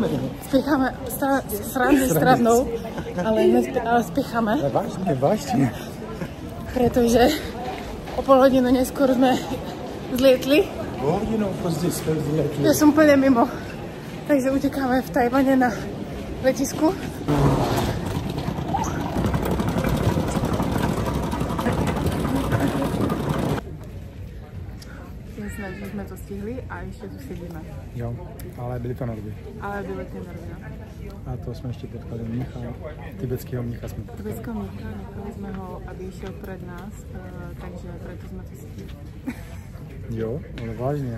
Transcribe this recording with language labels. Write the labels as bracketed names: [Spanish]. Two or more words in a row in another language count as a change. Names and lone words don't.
[Czech] Spícháme srandy stranou, ale spícháme. [Slovak] Vážne. Pretože o pol hodinu neskôr sme zlietli. [Czech] O hodinu později jsme zlietli. [Slovak] Ja som úplne mimo. Takže utekáme v Tajvane na letisku. [Czech] Že jsme to stihli a ještě tu sedíme. Jo, ale byly to Norby. Ale byly ty Norby, no. A to jsme ještě potkali mnicha, tibetského mnicha jsme potkali. Tibetského mnicha, nechali jsme ho, aby [Slovak] išiel pred nás, takže preto [Czech] jsme to stihli. Jo, ale vážně.